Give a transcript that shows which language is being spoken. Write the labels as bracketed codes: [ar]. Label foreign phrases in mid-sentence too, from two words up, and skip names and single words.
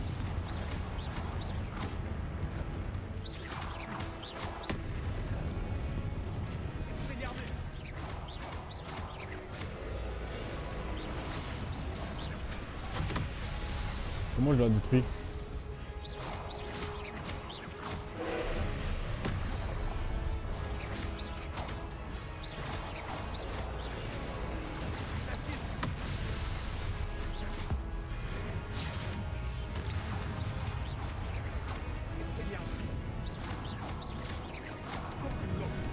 [fr] Expelliarmus. Comment je l'ai détruit? Cassius. Expelliarmus. Confringo.